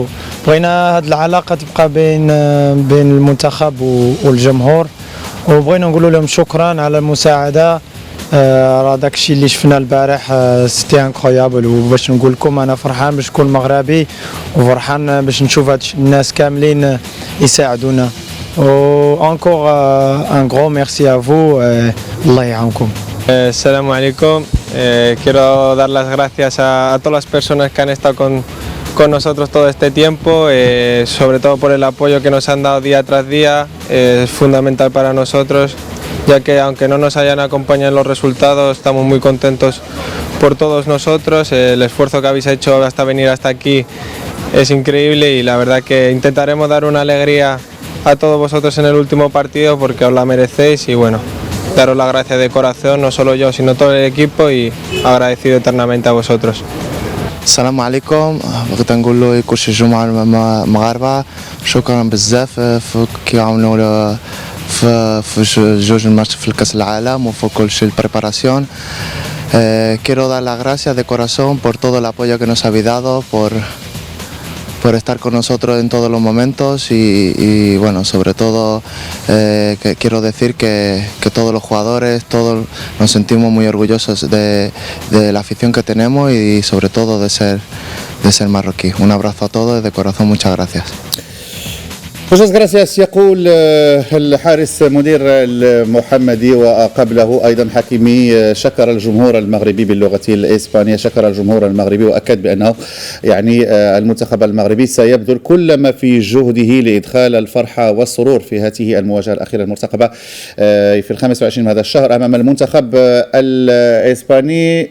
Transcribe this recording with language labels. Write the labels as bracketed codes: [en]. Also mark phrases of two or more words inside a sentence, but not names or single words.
[ar] بغينا هاد العلاقه تبقى بين المنتخب والجمهور، وبغينا نقول لهم شكرا على المساعده راه داكشي اللي شفنا البارح [fr] c'était incroyable. [ar] وباش نقول لكم انا فرحان باش نكون مغربي وفرحان باش نشوف هاد الناس كاملين يساعدونا. [fr] Et encore un gros merci à vous. [ar] الله يعاونكم. السلام عليكم. [es] Quiero dar las gracias a todas las personas que han estado con nosotros todo este tiempo, sobre todo por el apoyo que nos han dado día tras día. Es fundamental para nosotros, ya que aunque no nos hayan acompañado en los resultados, estamos muy contentos por todos nosotros. El esfuerzo que habéis hecho hasta venir hasta aquí es increíble y la verdad que intentaremos dar una alegría a todos vosotros en el último partido porque os la merecéis y bueno, daros las gracias de corazón, no solo yo sino todo el equipo y agradecido eternamente a vosotros. [ar] السلام عليكم. بغيت نقول له كلشي الجمعة المغاربة شكرا بزاف كيعاونوا في جوج الماتش في الكاس العالم وفي كلشي البريباراسيون. [es] Quiero dar las gracias de corazón por todo el apoyo que nos habéis dado, por estar con nosotros en todos los momentos y bueno, sobre todo que quiero decir que todos los jugadores, todos nos sentimos muy orgullosos de la afición que tenemos y sobre todo de ser marroquí. Un abrazo a todos de corazón, muchas gracias. Muchas gracias. [ar] يقول الحارس مدير المحمدي وقبله أيضا حكيمي شكر الجمهور المغربي باللغة الإسبانية، شكر الجمهور المغربي وأكد بأنه يعني المنتخب المغربي سيبذل كل ما في جهده لإدخال الفرحة والسرور في هذه المواجهة الأخيرة المرتقبة في 25 من هذا الشهر أمام المنتخب الإسباني.